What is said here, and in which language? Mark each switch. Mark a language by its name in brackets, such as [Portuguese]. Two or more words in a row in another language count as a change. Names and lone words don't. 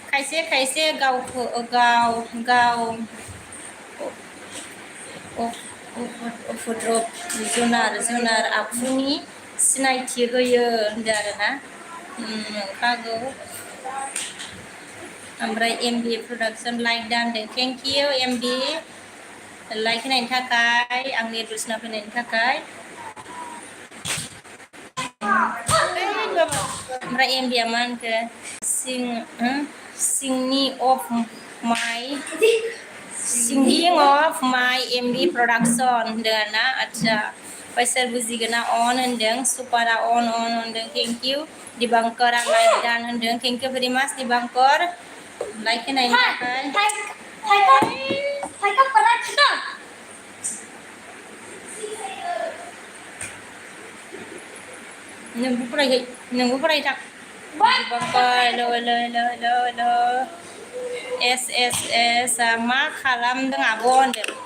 [Bodo] खायसे गाव उपद्रब जुनार आखुनि सिनायथि होयो होनदों आरोना नंखागौ ओमफ्राय एमबि प्रडाक्सन लाइक दा होनदों [English] thank you [Bodo] एमबि लाइक होनायनि थाखाय आंनि दसना फैनायनि थाखाय ओमफ्राय एमबिया मा होनखो [English] singing of my MD production [Bodo] होनदों आरोना आदसा ओमफ्राय सोर बुजिगोना अन होनदों सुपारा अन होनदों [English] thank you [Bodo] दिबांकरा लाइक दान होनदों [English] thank you very much [Bodo] दिबांकर लाइक होनायनि थाखाय नोंबो फरायथां हेल' एस मा खालामदों आब' होनदों